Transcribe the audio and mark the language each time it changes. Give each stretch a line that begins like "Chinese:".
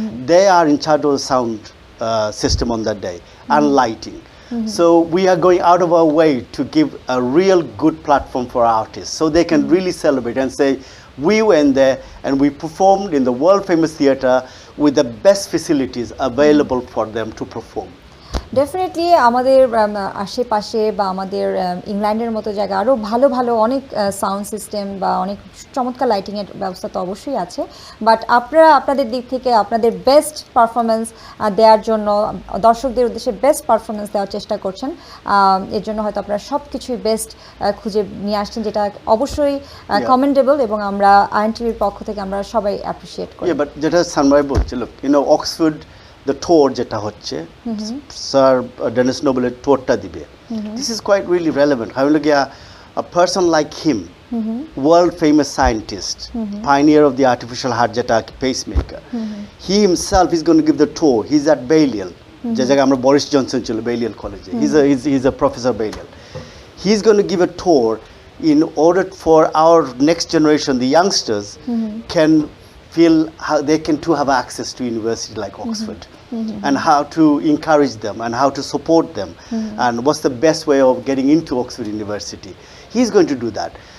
English: They are in charge of the sound system on that day and lighting. So we are going out of our way to give a real good platform for artists, so they can really celebrate and say, we went there and we performed in the world famous theatre with the best facilities available for them to perform.
Bangla: Definitely আমাদের আশেপাশে বা আমাদের ইংল্যান্ডের মতো জায়গা আরও ভালো ভালো অনেক সাউন্ড সিস্টেম বা অনেক চমৎকার লাইটিংয়ের ব্যবস্থা তো অবশ্যই আছে, বাট আপনারা আপনাদের দিক থেকে আপনাদের বেস্ট পারফরমেন্স দেওয়ার জন্য, দর্শকদের উদ্দেশ্যে বেস্ট পারফরমেন্স দেওয়ার চেষ্টা করছেন। এর জন্য হয়তো আপনারা সব কিছুই বেস্ট খুঁজে নিয়ে আসছেন, যেটা অবশ্যই কমেন্ডেবল, এবং আমরা আইএনটিভির পক্ষ থেকে আমরা সবাই অ্যাপ্রিসিয়েট করি। বাট যেটা সানরাই বলছে, look, অক্সফোর্ড the tour যেটা হচ্ছে স্যার ডেনিস নোবেলের tourটা দিবে,
English: this is quite really relevant. I will get a person like him, world famous scientist, pioneer of the artificial heart যেটা pacemaker, he himself is going to give the tour. He's at Balliol,
Bangla: যে জায়গায় আমরা Boris Johnson ছিল,
English: Balliol কলেজে, he's a professor Balliol. He's going to give a tour in order for our next generation, the youngsters, can feel how they can too have access to university like Oxford, and how to encourage them and how to support them, and what's the best way of getting into Oxford University. He's going to do that.